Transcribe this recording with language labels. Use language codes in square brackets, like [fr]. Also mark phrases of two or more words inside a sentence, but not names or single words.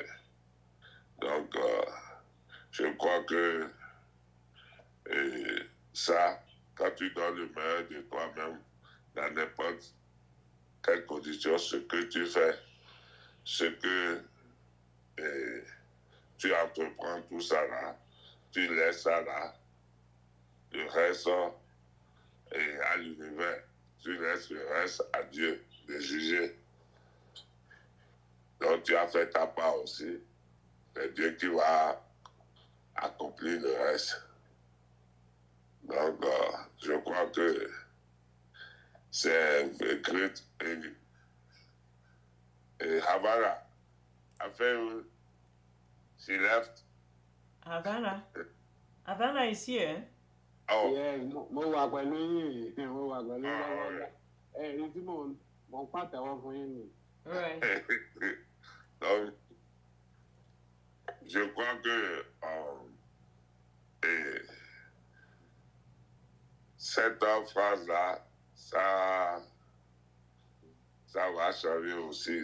[fr] Donc, je crois que ça, quand tu donnes le meilleur de toi-même, dans n'importe quelle condition, ce que tu fais, ce que tu entreprends, tout ça là, tu laisses ça là, le reste à l'univers, tu laisses le reste à Dieu de juger. Donc tu as fait ta part aussi, c'est Dieu qui va accomplir le reste. Donc je crois que c'est great. [en] Et Havana, after she left. Havana is here. Oh. Yeah, [yo] mo wà pẹ̀lú yín, mo wà pẹ̀lú yín. Èyí tí mo pàtẹ́wọ́ fún yín ni. [fr] Donc, je crois que cette phrase-là, ça va changer aussi.